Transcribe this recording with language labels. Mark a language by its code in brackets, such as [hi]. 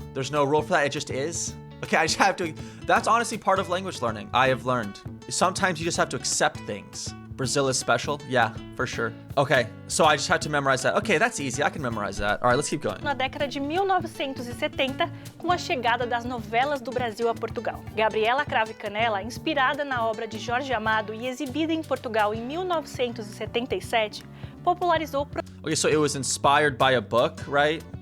[en] There's no rule for that, it just is? Okay, I just have to, that's honestly part of language learning. I have learned. Sometimes you just have to accept things. Brazil is special? Yeah, for sure. Okay, so I just had to memorize that. Okay, that's easy. I can memorize that. All right, let's keep going. [pt] Na década de 1970, com a chegada das novelas do Brasil a Portugal. Gabriela Cravo e Canela, inspirada na obra de Jorge Amado e exibida em Portugal em 1977, popularizou [en] Okay, so it was inspired by a book, right?